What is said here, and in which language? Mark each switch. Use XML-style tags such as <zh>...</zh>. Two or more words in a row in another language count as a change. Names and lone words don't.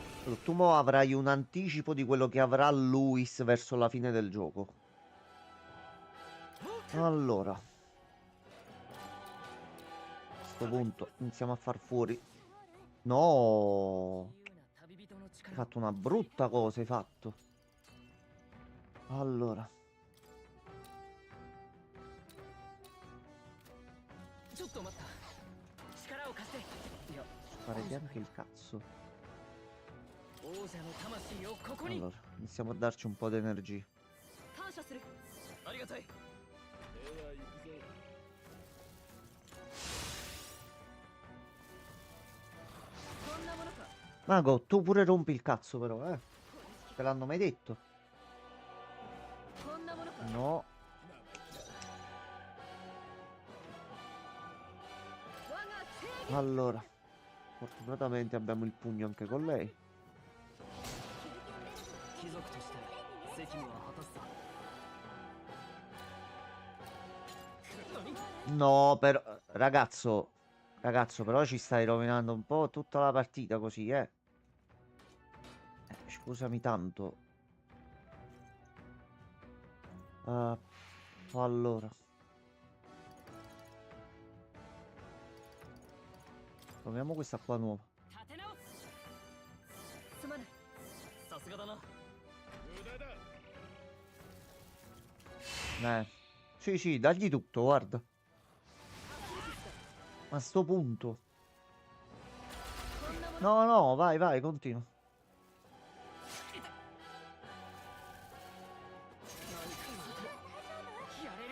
<it>Allora, tu mo avrai un anticipo di quello che avrà Luis verso la fine del gioco. Allora, a questo punto iniziamo a far fuori. No,</it> <ja>自由な旅人の</ja> <it>hai</it> <ja>力</ja> <it>fatto una brutta cosa, hai fatto. Allora,</it> <ja>ちょっと待った力を貸していや</ja> <it>farete anche il cazzo.</it> <ja>王者の魂をここに</ja> <it>Allora, iniziamo a darci un po' di energia.</it> <ja>感謝するありがたい こんなものか</ja> <it>Mago, tu pure rompi il cazzo però, eh. Te l'hanno mai detto?</it> <ja>こんなものか</ja> <it>No.</it> <ja>我が正義</ja> <it>Allora, fortunatamente abbiamo il pugno anche con lei.</it> <ja>貴族として責務は果たすさ</ja> <it>No, però, ragazzo, però ci stai rovinando un po' tutta la partita così, eh. Scusami tanto. Allora. Proviamo questa qua nuova.</it> <ja>立て直すすまないさすがだな</ja> <it>Sì, sì, dagli tutto, guarda. Ma a sto punto. No, no, vai, vai, continua.</it> <ja>やれる</ja>